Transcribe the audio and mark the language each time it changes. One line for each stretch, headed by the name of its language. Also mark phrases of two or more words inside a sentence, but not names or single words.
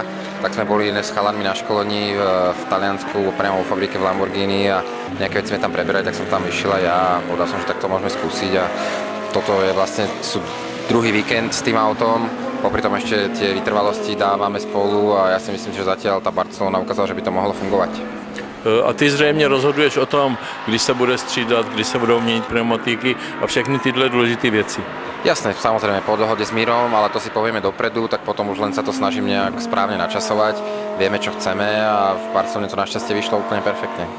Slovak: Tak sme boli s chalanmi na školení v Taliansku, priamo vo fabrike v Lamborghini a nejaké veci sme tam preberali, tak som tam išiel a ja povedal som, že tak to môžeme skúsiť a toto je vlastne druhý víkend s tým autom. Popri tom ešte tie vytrvalosti dávame spolu a ja si myslím, že zatiaľ tá Barcelona ukázala, že by to mohlo fungovať.
Czech: A ty zřejmě rozhoduješ o tom, kdy se bude střídat, kdy se budou měnit pneumatiky a všechny tyhle důležité věci.
Slovak: Jasné, samozrejme po dohode s Mírom, ale to si povieme dopredu, tak potom už len sa to snažím nejak správne načasovať. Vieme, čo chceme a v Barcelone to našťastie vyšlo úplne perfektne.